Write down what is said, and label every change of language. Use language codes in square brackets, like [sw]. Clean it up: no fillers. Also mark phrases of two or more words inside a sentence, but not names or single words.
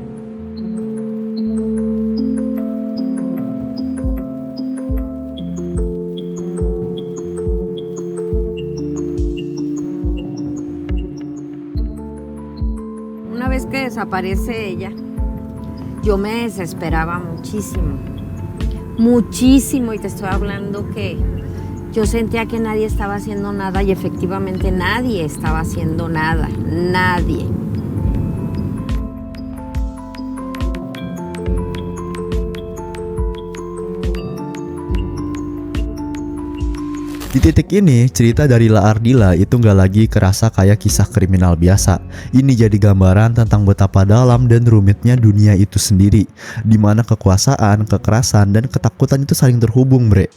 [es] Una vez que desaparece ella, yo me desesperaba muchísimo, muchísimo, y te estoy hablando que yo sentía que nadie estaba haciendo nada y efectivamente nadie estaba haciendo nada, nadie. [id] Di titik ini, cerita dari La Ardila itu nggak lagi kerasa kayak kisah kriminal biasa. Ini jadi gambaran tentang betapa dalam dan rumitnya dunia itu sendiri, di mana kekuasaan, kekerasan, dan ketakutan itu saling terhubung, bre.